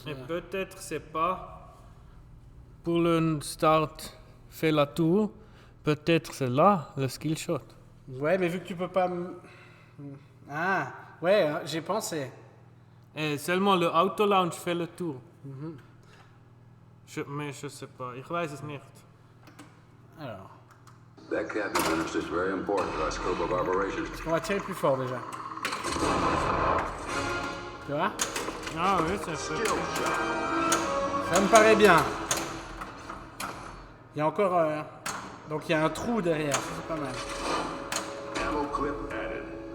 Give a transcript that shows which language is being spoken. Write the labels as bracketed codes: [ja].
[fr] Et peut-être c'est pas pour le start fait la tour, peut-être c'est là le skill shot. Ouais, mais vu que tu peux pas... Ah, ouais, j'ai pensé. Et seulement le auto launch fait le tour. Mais je sais pas, [de] ich weiß es nicht. [fr] Alors, [en] That cabin finished is very important to our scope of operations. [fr] on va tirer plus fort déjà. Tu vois? Ah oui, c'est fait. Ça me paraît bien. Il y a encore... Donc il y a un trou derrière, ça, c'est pas mal. [en] Ammo clip added.